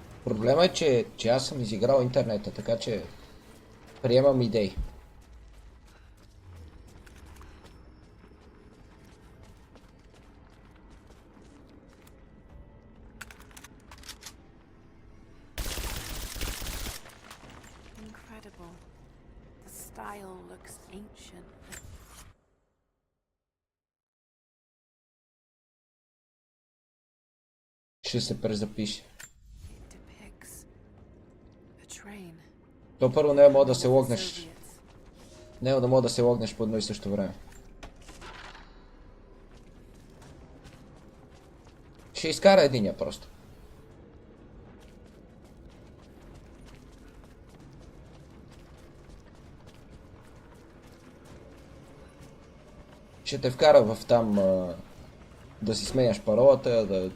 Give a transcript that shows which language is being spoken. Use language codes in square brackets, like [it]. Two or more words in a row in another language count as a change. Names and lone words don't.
[bg] Проблема е, че аз съм изиграл интернета, така че приемам идеи. [en] Incredible. The style looks ancient. [bg] Ще се презапише. [en] It depicts a train. [bg] То първо не мога да се [en] Full of [bg] логнеш. [en] Soviets. [bg] Не да мога да се логнеш по едно и също време. Ще изкара единия просто. Ще те вкара в там да си сменяш паролата, да...